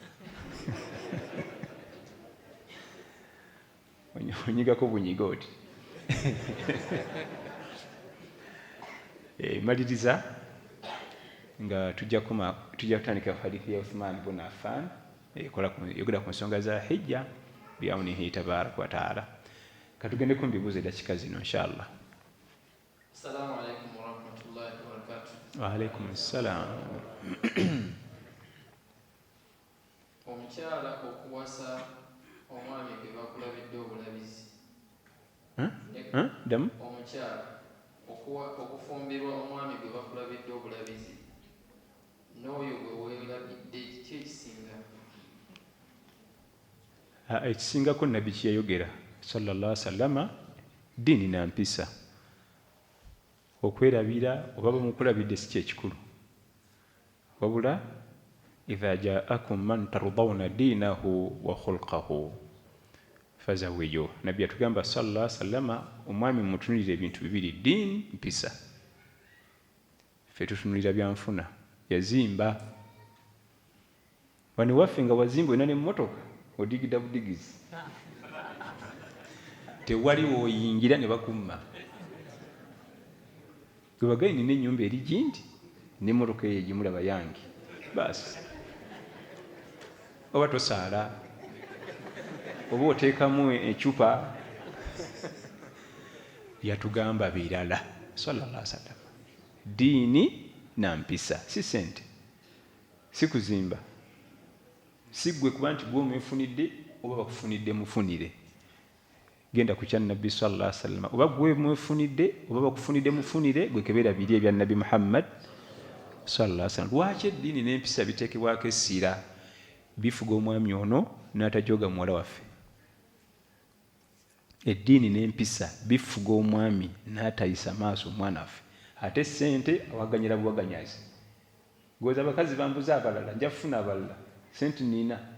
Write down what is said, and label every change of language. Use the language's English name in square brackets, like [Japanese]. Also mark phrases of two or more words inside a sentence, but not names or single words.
[Ganda] onyigako bunyiga oti maliriza nga tujja kutandika hadithi ya Uthman ibn Affan yogera ku nsonga za hijja [Arabic] بعونه تبارك وتعالى [Ganda] katugende ku mbibuuzo edakika zino inshallah. [Arabic] السلام عليكم ورحمة الله وبركاته. وعليكم السلام. [Ganda] Omukyala okuwasa omwami gwe bakulabidde obulabizi. Damu? Omukyala okufumbirwa omwami gwe bakulabidde obulabizi n'oyo gwe weerabidde kiki ekisinga? Ekisingako nabbi kyeyayogera [Arabic] صلى الله عليه وسلم [Ganda] ddiini na mpisa. Okwerabira oba bamukulabidde si kyekikulu wabula [Arabic] إذا جاءكم من ترضون دينه وخلقه فزوجوه. [Ganda] Nabbi atugamba [Arabic] صلى الله عليه وسلم [Ganda] omwami mutunulira ebintu bibiri, ddiini mpisa. Ffe tutunulira byanfuna, yazimba wano waffe nga wazimba olina n'emmotoka odigida budigizi tewali woyingira ne bakumma gwebagayi nina ennyumba eri gindi n'emmotoka eyo egimulaba yange baasi oba tosaala oba oteekamu ecupa yatugamba birala [Arabic] صلى الله عليه وسلم. [Ganda] Ddiini na mpisa, si sente, si kuzimba, si gwe kuba nti gwe omwefunidde oba bakufunidde mufunire. Genda ku kya Nabbi [Arabic] صلى الله عليه وسلم, [Ganda] oba gwe mwefunidde oba bakufunidde mufunire, gwe kebeera biri ebya Nabbi Muhammad [Arabic] صلى الله عليه وسلم. [Ganda] Lwaki eddiini n'empisa biteekebwako essira? Bifuga omwami ono n'atajoga muwala waffe. Eddiini n'empisa bifuga omwami n'atayisa maaso omwana waffe. Ate sente awaganyira buwaganyazi. Gweza abakazi bambuza abalala, nja kufuna abalala, sente nina.